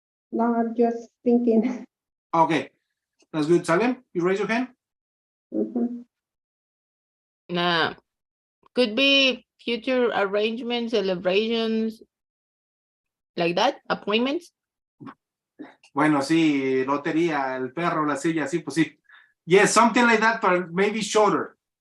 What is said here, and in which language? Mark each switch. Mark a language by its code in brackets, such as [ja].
[en] No, I'm just thinking. Okay. That's good. Salem, you raise your hand? Could be future arrangements, celebrations, like that, appointments. [es] Bueno, sí, lotería, el perro, la silla, sí, pues sí. [en] Yes, something like that, but maybe shorter.